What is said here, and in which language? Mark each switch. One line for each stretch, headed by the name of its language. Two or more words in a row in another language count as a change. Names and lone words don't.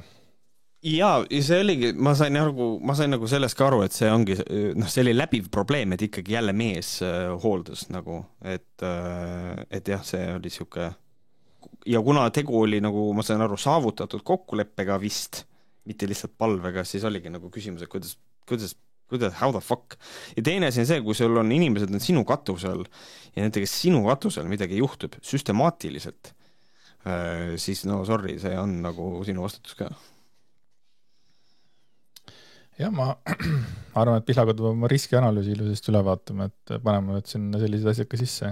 Estonian: Ja see oligi, ma sain nagu sellest ka aru, et see ongi, see oli läbiv probleem, et ikkagi jälle mees hooldas nagu, et jah, see oli siuke. Ja kuna tegu oli nagu, ma sain aru, saavutatud kokkuleppega vist, mitte lihtsalt palvega, siis oligi nagu küsimus, et kuidas,
English: how the fuck.
Estonian: Ja teine asi on see, kui sul on inimesed on sinu katusel ja nendega sinu katusel midagi juhtub süstemaatiliselt, siis no sorry, see on nagu sinu vastutus ka. Ja ma arvan, et Pihlakodu oma riskianalüüsi ilusasti üle vaatama, et paneme nüüd sinna sellised asjad ka sisse.